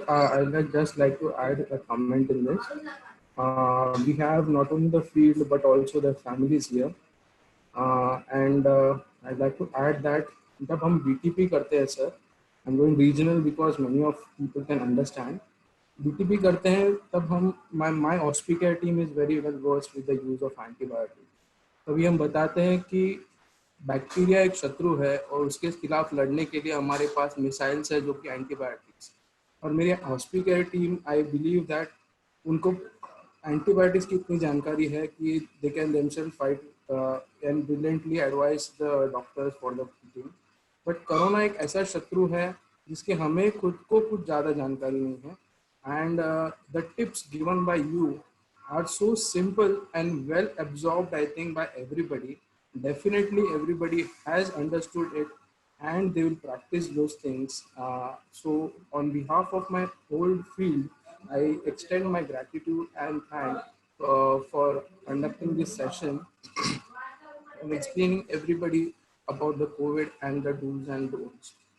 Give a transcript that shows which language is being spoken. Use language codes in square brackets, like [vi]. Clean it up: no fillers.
[en] I would just like to add a comment in this. We have not only the field but also the families here. And I'd like to add that [hi] जब हम BTP करते हैं [en] sir, I'm going regional because many of people can understand. [hi] BTP करते हैं तब हम [en] my hospital team is very well versed with the use of antibiotics. [hi] तभी हम बताते हैं कि बैक्टीरिया एक शत्रु है और उसके खिलाफ लड़ने के लिए हमारे पास मिसाइल्स है जो कि एंटीबायोटिक्स. और मेरी [en] hospital team I believe that [hi] उनको एंटीबायोटिक्स की इतनी जानकारी है कि [en] They can themselves fight and brilliantly advise the doctors for the team. [hi] But corona एक ऐसा शत्रु है जिसके हमें खुद को कुछ ज़्यादा जानकारी नहीं है. [en] And the tips given by you are so simple and well absorbed, I think, by everybody. Definitely everybody has understood it and they will practice those things. So on behalf of my whole field, I extend my gratitude and thanks for conducting this session and explaining everybody about the COVID and the do's and don'ts.